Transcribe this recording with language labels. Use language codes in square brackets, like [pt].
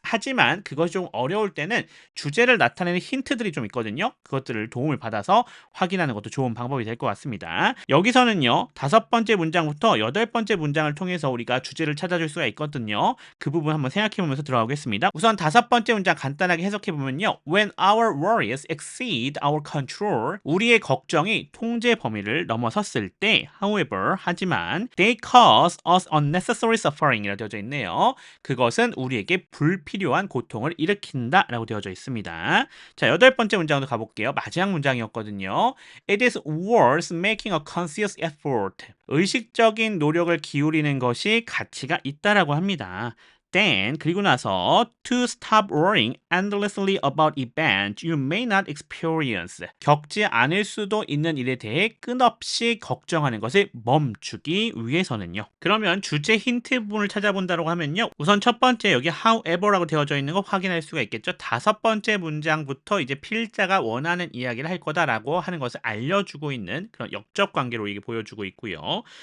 [ko] 하지만 그것이 좀 어려울 때는 주제를 나타내는 힌트들이 좀 있거든요. 그것들을 도움을 받아서 확인하는 것도 좋은 방법이 될 것 같습니다. 여기서는요, 5번째 문장부터 8번째 문장을 통해서 우리가 주제를 찾아줄 수가 있거든요. 그 부분 한번 생각해보면서 들어가겠습니다. 우선 5번째 문장 간단하게 해석해보면요. [en] When our worries exceed our control, [ko] 우리의 걱정이 통제 범위를 넘어섰을 때, [en] however, [ko] 하지만, [en] they cause us unnecessary suffering [ko] 이라고 되어져 있네요. 그것은 우리에게 불필요한 고통을 일으킨다 라고 되어져 있습니다. 자, 8번째 문장으로 가볼게요. 마지막 문장이었거든요. [en] It is worth making a conscious effort. [ko] 의식적인 노력을 기울이는 것이 가치가 있다라고 합니다. [en] Then, [ko] 그리고 나서 [en] to stop worrying endlessly about events you may not experience. [ko] 겪지 않을 수도 있는 일에 대해 끝없이 걱정하는 것을 멈추기 위해서는요. 그러면 주제 힌트 부분을 찾아본다고 하면요. 우선 첫 번째 여기 however라고 되어져 있는 거 확인할 수가 있겠죠. 5번째 문장부터 이제 필자가 원하는 이야기를 할 거다라고 하는 것을 알려주고 있는 그런 역적 관계로 이게 보여주고 있고요.